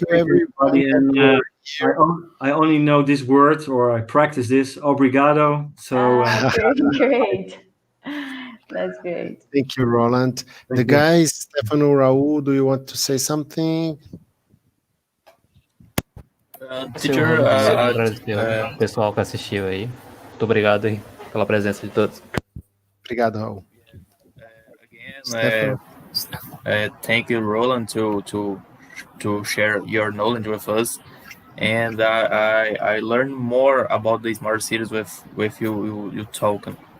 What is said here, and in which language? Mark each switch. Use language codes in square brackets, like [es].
[en] everybody. And I only know this word, or I practice this, obrigado. So Great. That's great. Thank you, Roland. Thank you. Guys, Stephano, Raul, do you want to say something? Teacher, [pt] agradecer o pessoal que assistiu aí. Muito obrigado aí pela presença de todos. Obrigado, Raul. [en] Again, thank you, Roland, to share your knowledge with us. And I learned more about the smart cities with you talking.